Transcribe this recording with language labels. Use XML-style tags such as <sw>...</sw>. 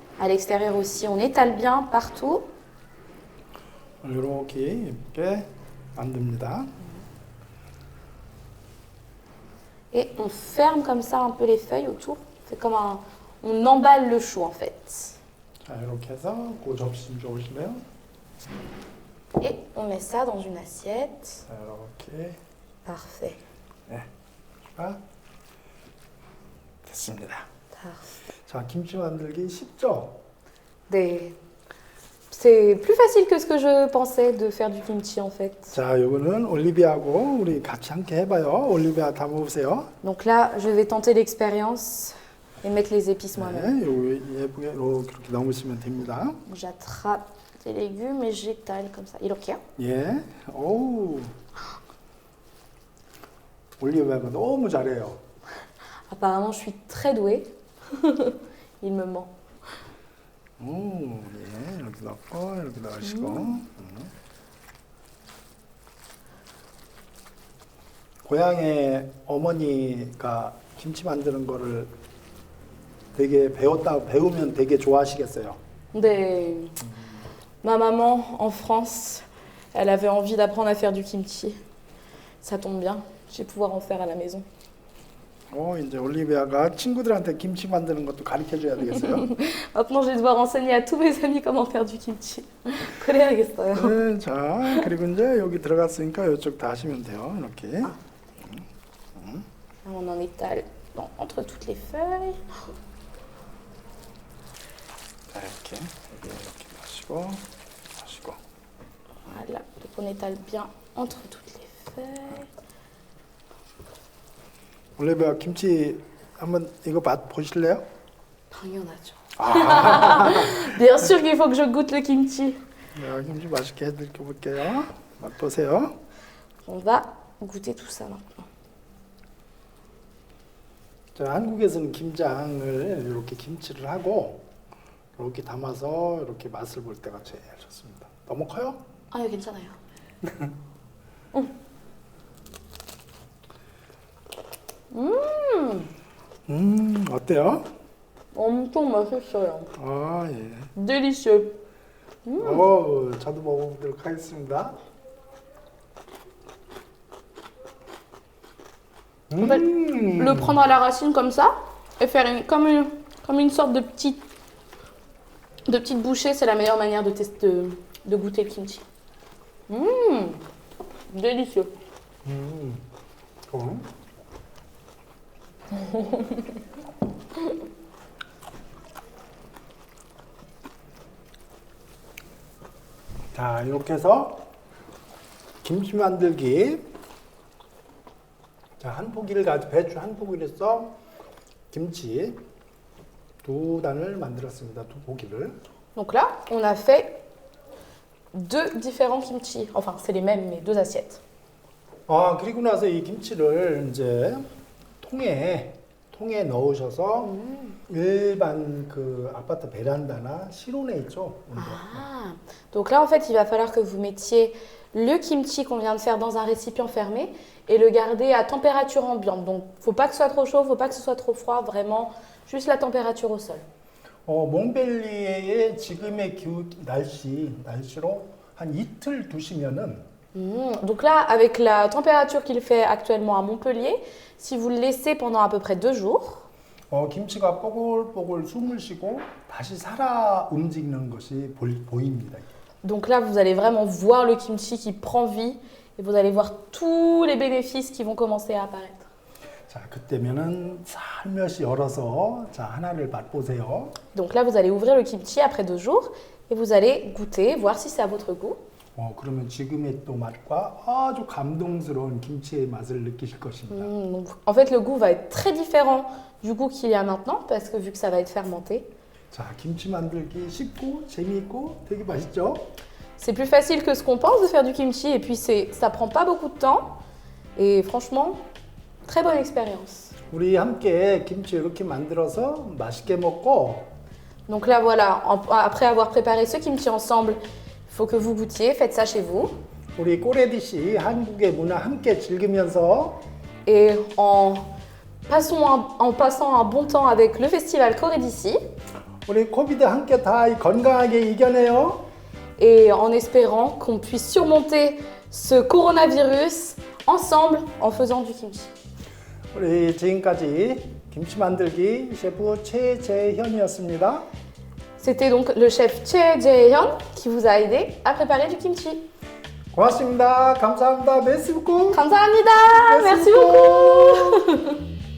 <fr>À l'extérieur aussi, on étale bien partout.</fr> <ko>이렇게 예쁘게 만듭니다.</ko> <fr>Et on ferme comme ça un peu les feuilles autour. C'est comme on emballe le chou en fait.</fr> <ko>자, 이렇게 해서 그 접시 좀 좋으실래요?</ko> <fr>Et on met ça dans une assiette.</fr> <ko>자, 이렇게</ko> <fr>Parfait.</fr> <ko>자, 됐습니다.</ko> <fr>Parfait.</fr> <ko>자, 김치 만들기 쉽죠?</ko> <fr>C'est plus facile que ce que je pensais de faire du kimchi en fait.</fr> <ko>자, 이거는 올리비아하고 우리 같이 함께 해봐요. 올리비아 담아보세요.</ko> <fr>Donc là, je vais tenter l'expérience et mettre les épices moi-même.</fr> <ko>네, 요 예쁘게 이렇게 넣으시면 됩니다.</ko> <fr>J'attrape des légumes et j'étale comme ça.</fr> <ko>이렇게요? 예, 오, 올리비아가 너무 잘해요.</ko> <fr>Apparemment, je suis très douée. Il me ment.</fr> <ko>오, 예, 이렇게 넣고 이렇게 넣으시고. 고향의 어머니가 김치 만드는 거를 되게 배우면 되게 좋아하시겠어요.</ko> <fr>Ma maman en France, elle avait envie d'apprendre à faire du kimchi. Ça tombe bien, je vais pouvoir en faire à la maison.</fr> <ko>이제 올리비아가 친구들한테 김치 만드는 것도 가르쳐 줘야 되겠어요.</ko> <fr>Maintenant, je vais devoir enseigner à tous mes amis comment faire du kimchi.</fr> <ko>그래야겠어요. 네, 자, 그리고 이제 여기 들어갔으니까 이쪽 다 하시면 돼요. 이렇게.</ko> <fr>On en étale entre toutes les feuilles.</fr> <ko>자, 이렇게 마시고.</ko> <fr>Voilà, donc on étale bien entre toutes les feuilles.</fr> <ko>올리비아 김치 한번 이거 보실래요? 당연하죠.</ko> <fr>Bien sûr qu'il faut que je goûte le kimchi.</fr> <ko>네, 김치 맛있게 해드릴게 볼게요. 맛보세요.</ko> <fr>On va goûter tout ça maintenant.</fr> <ko>자, 한국에서는 김장을 이렇게 김치를 하고 이렇게 담아서 이렇게 맛을 볼 때가 제일 좋습니다. 너무 커요? 아유, 괜찮아요. 어때요? 엄청 맛있어요. 아, 예.</ko> <fr>Délicieux.</fr> <ko>저도 먹어보도록 하겠습니다.</ko> <fr>En fait, le prendre à la racine comme ça et faire comme une sorte de petite bouchée, c'est la meilleure manière de goûter le kimchi. Délicieux.</fr> <ko>자, 이렇게 해서 김치 만들기. 자, 한 포기를 가지고 배추 한 포기를 써 김치 두 단을 만들었습니다. 두 포기를.</ko> <fr>Donc là, on a fait deux différents kimchi. Enfin, c'est les mêmes, mais deux assiettes.</fr> <ko>아, 그리고 나서 이 김치를 이제 통에 넣으셔서 일반 그 아파트 베란다나 실온에 있죠. Ah.</ko> <fr>Donc là, en fait, il va falloir que vous mettiez le kimchi qu'on vient de faire dans un récipient fermé et le garder à température ambiante. Donc, faut pas que ce soit trop chaud, faut pas que ce soit trop froid, vraiment juste la température au sol.</fr> <ko>몽벨리에의 지금의 날씨로 한 이틀 두시면은</ko> <fr>Donc là, avec la température qu'il fait actuellement à Montpellier, si vous le laissez pendant à peu près 2 jours,</fr> <ko>김치가 뽀글뽀글 숨을 쉬고 다시 살아 움직이는 것이 보입니다.</ko> <fr>donc là, vous allez vraiment voir le kimchi qui prend vie et vous allez voir tous les bénéfices qui vont commencer à apparaître.</fr> <ko>자, 그때면은 살며시 열어서 자, 하나를 맛보세요.</ko> <fr>Donc là, vous allez ouvrir le kimchi après 2 jours et vous allez goûter, voir si c'est à votre goût.</fr> <ko>그러면 지금의 또 맛과 아주 감동스러운 김치의 맛을 느끼실 것입니다.</ko> <fr>Donc, en fait, le goût va être très différent du goût qu'il y a maintenant parce que vu que ça va être fermenté.</fr> <ko>자, 김치 만들기 쉽고 재미있고 되게 맛있죠?</ko> <fr>C'est plus facile que ce qu'on pense de faire du kimchi et puis ça prend pas beaucoup de temps et franchement, très bonne expérience.</fr> <ko>우리 함께 김치 이렇게 만들어서 맛있게 먹고</ko> <fr>Donc là, voilà, après avoir préparé ce kimchi ensemble, il faut que vous goûtiez, faites ça chez vous.</fr> <ko>우리 꼬레디씨 한국의 문화 함께 즐기면서</ko> <fr>Et en passant un bon temps avec le festival Corée d'ici</fr> <ko>우리 코비드 함께 다 건강하게 이겨내요.</ko> <fr>et en espérant qu'on puisse surmonter ce coronavirus ensemble en faisant du kimchi.</fr> <ko>우리 지금까지 김치 만들기 셰프 최재현이었습니다.</ko> <fr>C'était donc le chef Choi Jae-hyun qui vous a aidé à préparer du kimchi.</fr> <ko>고맙습니다. 감사합니다.</ko> <fr>메시부코.</fr> <ko>감사합니다.</ko> <fr>Merci beaucoup.</fr>